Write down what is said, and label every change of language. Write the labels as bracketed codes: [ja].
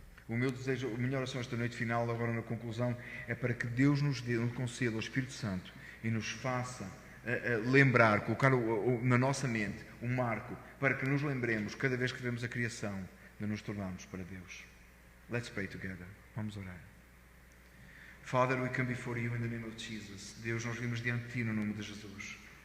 [pt] O meu desejo, a minha oração esta noite final, agora na conclusão, é para que Deus nos conceda o Espírito Santo e nos faça lembrar, colocar na nossa mente um marco, para que nos lembremos, cada vez que vemos a criação, de nos tornarmos para Deus. [en] Let's pray together. [pt] Vamos orar. [en] Father, we come before you in the name of Jesus. [pt] Deus, nós vimos diante de ti no nome de Jesus.